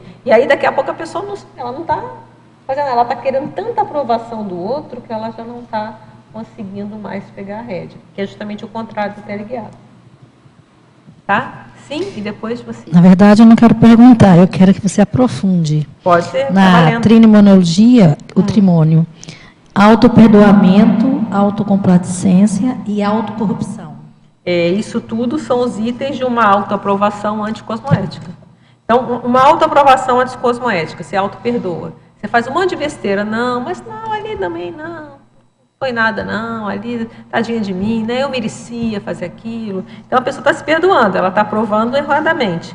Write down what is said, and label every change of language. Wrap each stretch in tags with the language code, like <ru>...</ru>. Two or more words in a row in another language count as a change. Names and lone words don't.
<pt>E aí daqui a pouco a pessoa não está fazendo, ela está querendo tanta aprovação do outro que ela já não está conseguindo mais pegar a rédea. Que é justamente o contrário do teleguiado. Tá? Sim, e depois você... Na verdade, eu não quero perguntar, eu quero que você aprofunde. Pode ser. Na trinimonologia, o trimônio, autoperdoamento, autocomplacência e autocorrupção. Isso tudo são os itens de uma autoaprovação anticosmoética. Então, uma autoaprovação anticosmoética, você autoperdoa. Você faz um monte de besteira, mas ali também não foi nada não, ali, tadinha de mim, né? Eu merecia fazer aquilo. Então, a pessoa está se perdoando, ela está aprovando erradamente.</pt>